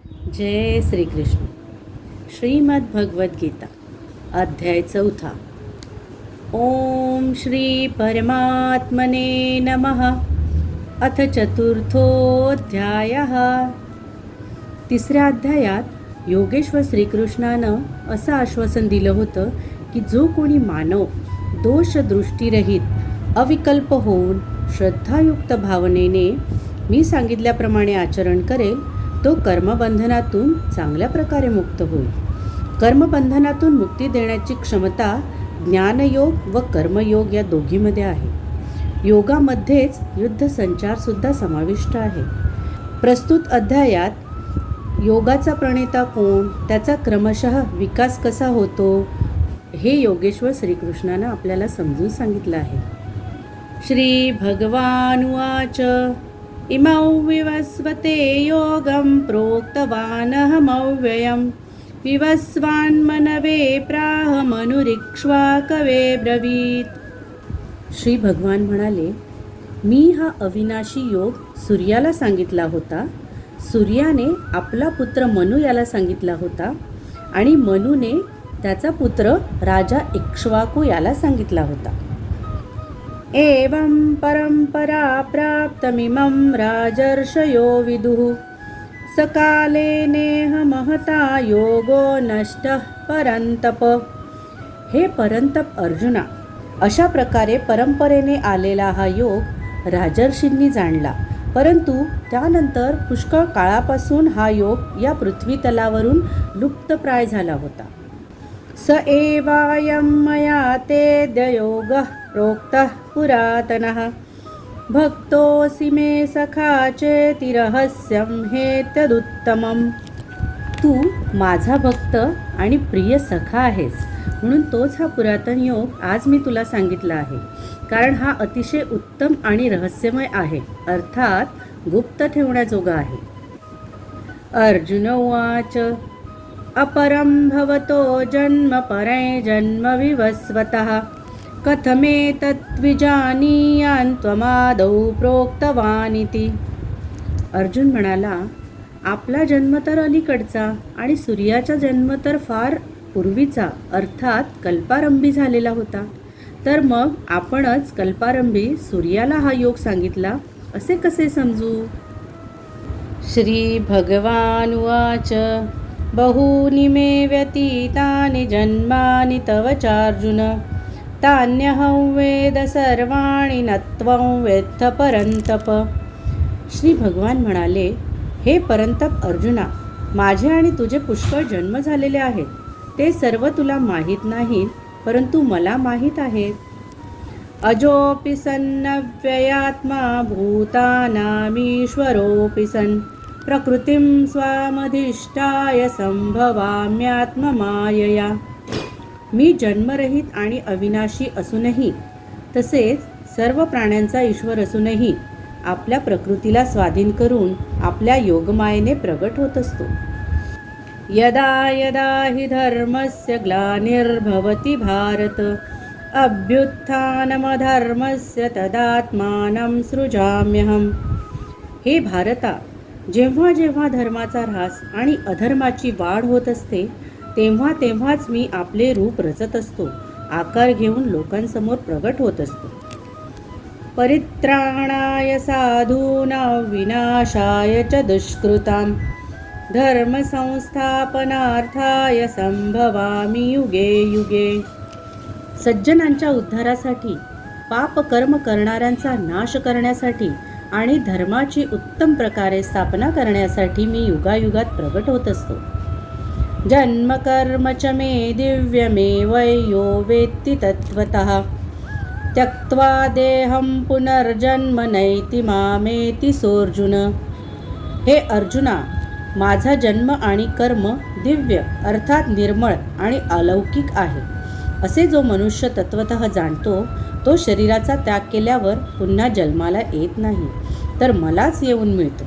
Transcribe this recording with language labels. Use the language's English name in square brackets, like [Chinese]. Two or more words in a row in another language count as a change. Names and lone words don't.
[Marathi] जय श्रीकृष्ण. श्रीमद् भगवद्गीता अध्याय 4. [Sanskrit] ओम श्री परमात्मने नमः. अथ चतुर्थोऽध्यायः. [Marathi] तिसऱ्या अध्यायात योगेश्वर श्रीकृष्णानं असं आश्वासन दिलं होतं की जो कोणी मानव दोषदृष्टीरहित अविकल्प होऊन श्रद्धायुक्त भावनेने मी सांगितल्याप्रमाणे आचरण करेल तो कर्मबंधनातून चांगल्या प्रकारे मुक्त होईल. कर्मबंधनातून मुक्ती देण्याची क्षमता ज्ञानयोग व कर्मयोग या दोघीमध्ये आहे. योगामध्येच युद्ध संचारसुद्धा समाविष्ट आहे. प्रस्तुत अध्यायात योगाचा प्रणेता कोण, त्याचा क्रमशः विकास कसा होतो हे योगेश्वर श्रीकृष्णानं आपल्याला समजून सांगितलं आहे. [Sanskrit] श्री भगवानुवाच इमौ विवस्वते योगं प्रोक्तवानहमव्ययं विवस्वान्मनवे प्राहमनुरिक्ष्वाकवे ब्रवीत. [Marathi] श्री भगवान म्हणाले, मी हा अविनाशी योग सूर्याला सांगितला होता, सूर्याने आपला पुत्र मनु याला सांगितला होता आणि मनुने त्याचा पुत्र राजा इक्ष्वाकू याला सांगितला होता. [Sanskrit] एवं परंपरा प्राप्तमिमं राजर्षयो विदुः सकाले नेह महता योगो नष्टः परंतप. [Marathi] हे परंतप अर्जुना, अशा प्रकारे परंपरेने आलेला हा योग राजर्षींनी जाणला, परंतु त्यानंतर पुष्कळ काळापासून हा योग या पृथ्वी तलावरून लुप्तप्राय झाला होता. [Sanskrit] स एवायं मया तेऽद्य योगः प्रोक्तः पुरातनः भक्तोऽसि मे सखा चेति रहस्यं हेतदुत्तमम्. [Marathi] तू माझा भक्त आणि प्रिय सखा आहेस, म्हणून तोच हा पुरातन योग आज मी तुला सांगितला आहे, कारण हा अतिशय उत्तम आणि रहस्यमय आहे, अर्थात गुप्त ठेवण्याजोगा आहे. [Sanskrit] अर्जुन उवाच अपरं भवतो जन्म परे जन्म विवस्वतः कथमेतद्विजानीयान् त्वमादौ प्रोक्तवानिति. [Marathi] अर्जुन म्हणाला, आपला जन्म तर अलीकडचा आणि सूर्याचा जन्म तर फार पूर्वीचा, अर्थात कल्पारंभी झालेला होता, तर मग आपणच कल्पारंभी सूर्याला हा योग सांगितला असे कसे समजू. [Sanskrit] श्री भगवान उवाच बहूनि मे व्यतीतानि जन्मानि तव चार्जुन तान्यहं वेद सर्वाणि न त्वं वेत्थ परंतप. [Marathi] श्री भगवान म्हणाले, हे परंतप अर्जुना, माझे आणि तुझे पुष्कळ जन्म झालेले आहेत, ते सर्व तुला माहीत नाहीत, परंतु मला माहीत आहेत. [Sanskrit] अजोऽपि सन्नव्ययात्मा भूतानामीश्वरोऽपि सन् प्रकृतिं स्वामधिष्ठाय संभवाम्यात्ममायया. [Marathi] मी जन्मरहित आणि अविनाशी असूनही, तसेच सर्व प्राण्यांचा ईश्वर असूनही आपल्या प्रकृतीला स्वाधीन करून आपल्या योगमायेने प्रगट होत असतो. [Sanskrit] यदा यदा हि धर्मस्य ग्लानिर्भवति भारत अभ्युत्थानमधर्मस्य तदात्मानं सृजाम्यहम्. [Marathi] हे भारता, जेव्हा जेव्हा धर्माचा ऱ्हास आणि अधर्माची वाढ होत असते, तेव्हा तेव्हाच मी आपले रूप रचत असतो, आकार घेऊन लोकांसमोर प्रगट होत असतो. [Sanskrit] परित्राणाय साधूनां विनाशाय च दुष्कृतां धर्मसंस्थापनार्थाय संभवामि युगे युगे. [Marathi] सज्जनांच्या उद्धारासाठी, पापकर्म करणाऱ्यांचा नाश करण्यासाठी आणि धर्माची उत्तम प्रकारे स्थापना करण्यासाठी मी युगायुगात प्रगट होत असतो. [Sanskrit] जन्म कर्म च मे दिव्यमेवयो वेत्ति तत्त्वतः त्यक्त्वा देहं पुनर्जन्म नैति मामेति सोऽर्जुन. [Marathi] हे अर्जुना, माझा जन्म आणि कर्म दिव्य अर्थात निर्मळ आणि अलौकिक आहे, असे जो मनुष्य तत्वतः जाणतो, तो शरीराचा त्याग केल्यावर पुन्हा जन्माला येत नाही, तर मलाच येऊन मिळतो.